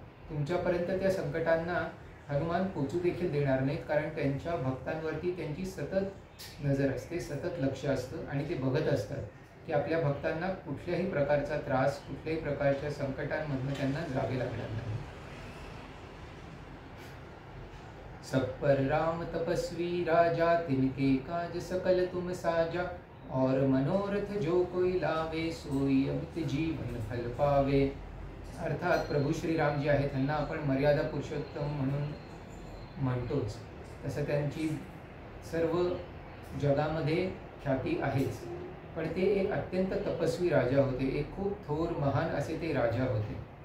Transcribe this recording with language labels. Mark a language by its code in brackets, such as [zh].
[mr] तुमच्यापर्यंत त्या संकटांना हनुमान पोचू देखील देणार नाहीत, कारण त्यांच्या भक्तांवरती त्यांची सतत नजर असते, सतत लक्ष असतं आणि ते बघत असतात की आपल्या भक्तांना कुठल्याही प्रकारचा त्रास, कुठल्याही प्रकारच्या संकटांमधून त्यांना जावे लागणार नाही. [awa] सब पर राम तपस्वी राजा, तिनके काज सकल तुम साजा. और मनोरथ जो कोई लावे, सोई अमित जीवन फल पावे. [mr] अर्थात प्रभू श्रीराम जे आहेत त्यांना आपण मर्यादा पुरुषोत्तम म्हणून म्हणतोच, तसं त्यांची सर्व जगामध्ये ख्याती आहेच. पण ते एक अत्यंत तपस्वी राजा होते, एक खूप थोर महान असे ते राजा होते.